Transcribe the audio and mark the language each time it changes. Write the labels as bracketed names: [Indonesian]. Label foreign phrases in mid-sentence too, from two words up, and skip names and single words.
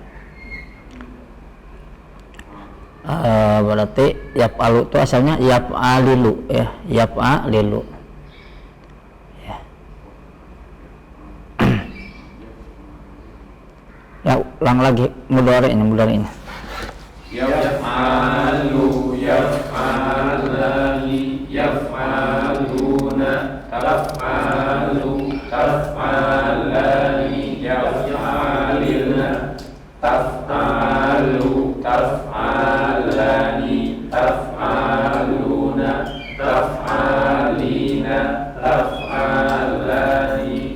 [Indonesian] berarti yaf'alu itu asalnya yaf'alilu ya, yaf'alilu ya. Ya ulang lagi mudhari'nya [Arabic] يفعل يفعلان يفعلون تفعل تفعلان يفعلن تفعل تفعلان تفعلون تفعلين تفعلان